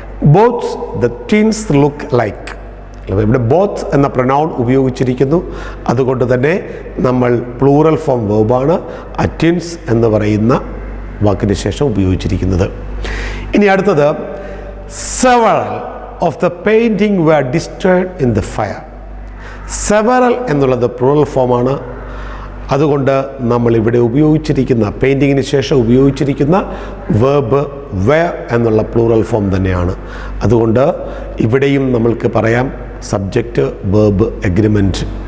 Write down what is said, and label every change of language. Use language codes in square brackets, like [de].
[en] Both the twins look like. [ml] ഇവിടെ both എന്ന pronoun ഉപയോഗിച്ചിരിക്കുന്നു. അതുകൊണ്ട് തന്നെ നമ്മൾ പ്ലൂറൽ ഫോം വേർബാണ് ട്വിൻസ് എന്ന് പറയുന്ന വാക്കിന് ശേഷം ഉപയോഗിച്ചിരിക്കുന്നത്. ഇനി അടുത്തത് [en] several of the painting were destroyed in the fire. [ml] several എന്നുള്ളത് പ്ലൂറൽ ഫോമാണ്. അതുകൊണ്ട് നമ്മൾ ഇവിടെ ഉപയോഗിച്ചിരിക്കുന്ന പെയിൻറ്റിങ്ങിന് ശേഷം ഉപയോഗിച്ചിരിക്കുന്ന വേർബ് വെയർ എന്നുള്ള പ്ലൂറൽ ഫോം തന്നെയാണ്. അതുകൊണ്ട് ഇവിടെയും നമ്മൾക്ക് പറയാം സബ്ജക്റ്റ് വേർബ് എഗ്രിമെൻറ്റ്.